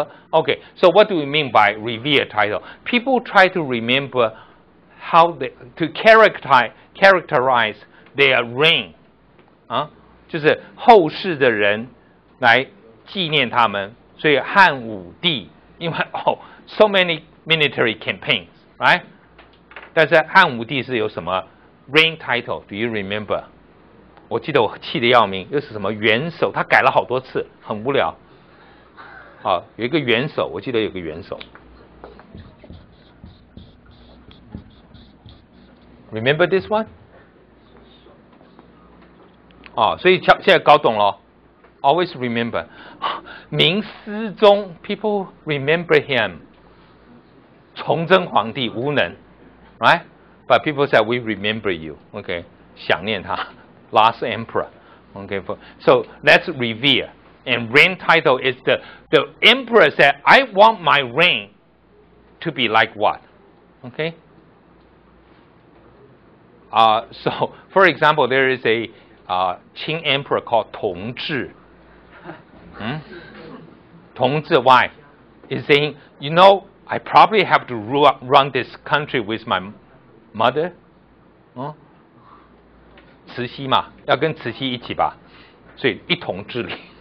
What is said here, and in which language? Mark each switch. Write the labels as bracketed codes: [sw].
[en] Okay, so what do we mean by revere title? People try to remember how to characterize their reign. [zh] 就是后世的人来纪念他们，所以汉武帝，因为 [en] so many military campaigns, right? [zh] 但是汉武帝是有什么 reign title? [en] Do you remember? [zh] 我记得我气得要命，又是什么元首？他改了好多次，很无聊。有一个元首，我记得有个元首。 [en] Remember this one? [zh] 所以现在搞懂了。 [en] Always remember. 明思宗 people remember him. [zh] 崇祯皇帝无能 [en] right? But people say we remember you. Okay, [zh] 想念他 [en] last emperor. Okay, so let's revere. And reign title is the emperor said, I want my reign to be like what? Okay? So, for example, there is a Qing emperor called 同治. Tongzhi, why? He's saying, you know, I probably have to run this country with my mother. [zh] 慈禧嘛，要跟慈禧一起吧，所以一统治理。